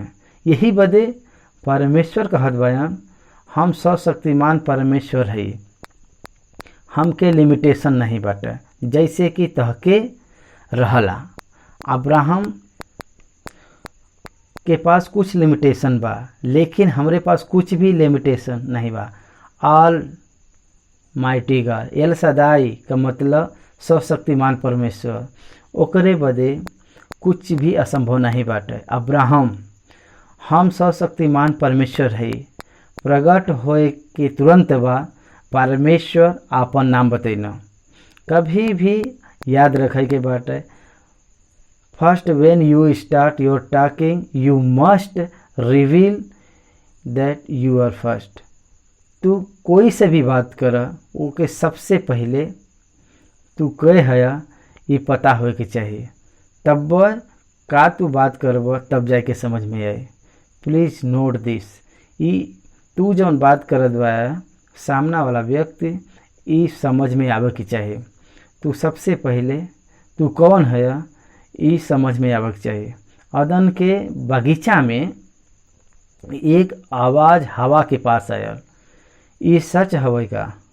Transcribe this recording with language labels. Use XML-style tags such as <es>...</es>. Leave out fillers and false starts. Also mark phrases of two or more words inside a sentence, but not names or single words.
<bho>यही बदे परमेश्वर कहत बयान हम सर्वशक्तिमान परमेश्वर है, हमके लिमिटेशन नहीं बाटे, जैसे कि तहके रहला। अब्राहम के पास कुछ लिमिटेशन बा, लेकिन हमरे पास कुछ भी लिमिटेशन नहीं बा।</bho> <en>Almighty God,</en> <bho>एल सदाई का मतलब सर्वशक्तिमान परमेश्वर, ओकरे बदे कुछ भी असंभव नहीं बाटे। अब्राहम हम सर्वशक्तिमान परमेश्वर है, प्रकट होए के तुरंत बा परमेश्वर आपन नाम बतैना। कभी भी याद रखे के बाटे,</bho> <en>First when you start your talking you must reveal that you are first.</en> <bho>तू कोई से भी बात कर ओके सबसे पहले तू कहे है ये पता होए के चाहिए, तब का तू बात करब तब जाके समझ में आए।</bho> <en>Please note this,</en> <bho>ई तू जौन बात करत बा सामना वाला व्यक्ति ई समझ में आवे के चाहिए। तू सबसे पहले तू कौन है ई समझ में आवे के चाहिए। अदन के बगीचा में एक आवाज़ हवा के पास आयल, ई सच हवे का?</bho>